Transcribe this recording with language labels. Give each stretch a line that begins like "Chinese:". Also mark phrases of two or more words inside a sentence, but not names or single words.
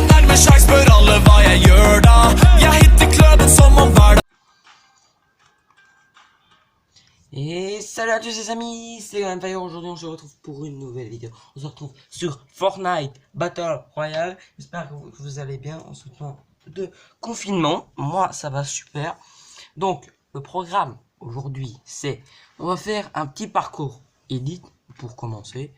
Norwegian: en sjans, spør alle hva jeg gjør da. Jeg hitter klubben som om hver dag.
French: Et salut à tous les amis, c'est Empire. Aujourd'hui on se retrouve pour une nouvelle vidéo. On se retrouve sur Fortnite Battle Royale. J'espère que vous allez bien en ce temps de confinement. Moi ça va super. Donc le programme aujourd'hui c'est, on va faire un petit parcours edit pour commencer.